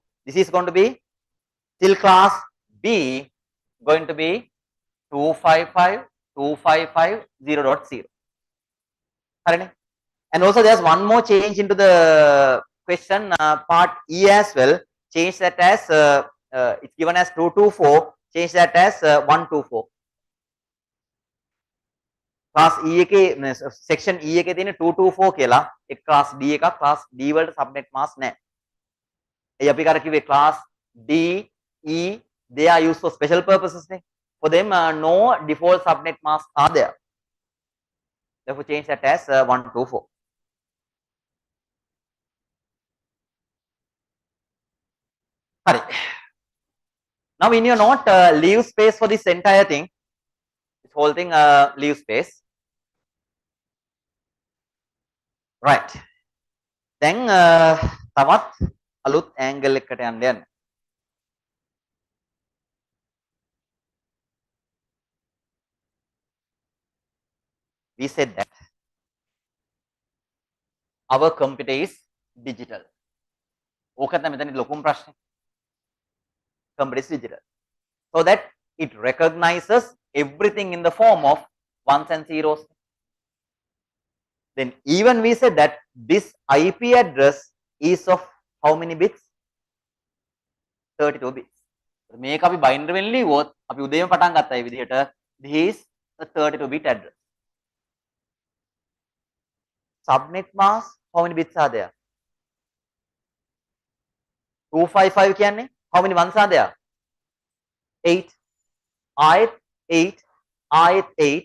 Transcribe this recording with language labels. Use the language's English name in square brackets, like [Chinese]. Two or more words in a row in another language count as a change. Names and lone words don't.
[English] This is going to be till class B, going to be 255.255.0.0. And also there's one more change into the question part E as well. Change that as it's given as 224. Change that as 124. Class E [Sinhala] එකේ section E එකේ තියෙන 224 කියලා එක [English] class D එකක් class D වලට subnet mask නැහැ. [Sinhala] ඒ අපි කර කිව්වේ [English] class D, E they are used for special purposes නේ. For them no default subnet masks are there. Therefore change that as 124. Hurry. Now in your note, leave space for this entire thing. This whole thing leave space. Right. [Sinhala] Then තවත් අලුත් angle එකකට යන්න යන්න. [English] We said that our computer is digital. [Sinhala] ඕකත් තමයි මෙතන ලොකුම ප්‍රශ්නේ. [English] Computer is digital. So that it recognizes everything in the form of ones and zeros. Then even we said that this IP address is of how many bits? 32 bits. [Sinhala] මේක අපි binary වෙන් ලියුවොත් අපි උදේම පටන් ගත්තා මේ විදිහට [English] this is a 32 bit address. Subnet mask, how many bits are there? 255 කියන්නේ how many ones are there? 8. Ith 8, ith 8.